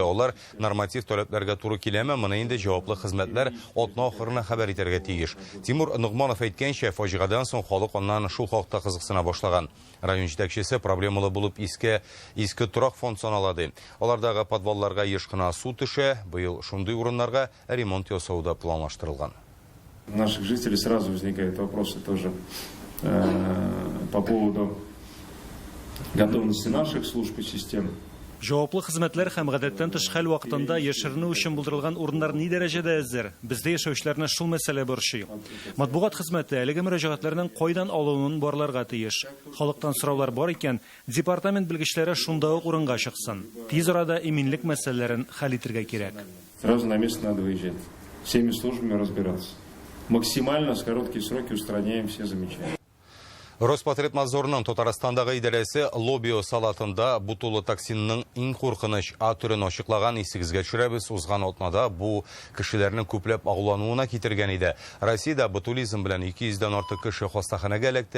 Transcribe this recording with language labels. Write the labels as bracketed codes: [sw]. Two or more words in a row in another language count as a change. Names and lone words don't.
[tt] Алар норматив таләпләргә туры киләме, моны инде җаваплы хезмәтләр атна ахырына хәбәр итәргә тиеш. Тимур Нугманов әйткәнчә, фаҗигадан соң халык аннан шул хакта кызыксына башлаган. Район җитәкчесе проблемалы булып иске торак фонд саналады. Алардагы подвалларга еш кына су төшә, быел шундый урыннарга ремонт ясауда планлаштырылган. [ru] У наших жителей сразу возникают вопросы тоже по поводу готовности наших служб и систем. [tt] Җаваплы хезмәтләр һәм гадәттән тыш хәл вакытында яшеренү өчен булдырылган урыннар ни дәрәҗәдә әзер? Бездә яшәүчеләрне шул мәсьәлә борчый. Матбугат хезмәте әлеге мөрәҗәгатьләрнең кайдан алынуын барларга тиеш. Халыктан сораулар бар икән, департамент белгечләре шунда ук урынга чыксын. Тиз арада иминлек мәсьәләләрен хәл итәргә кирәк. [ru] Сразу на место надо выезжать. Всеми службами разбираться. Максимально с короткие сроки устраняем все замечания. [tt] Роспотребнадзорның Татарстандагы идарәсе Лобио салатында бутулы токсинның иң куркыныч түрен ачыклаган, исегезгә төшерәбез. Узган атнада бу кешеләрнең күпләп агулануына китергән иде. Россиядә ботулизм белән 200-дән артык кеше хастаханәгә эләкте.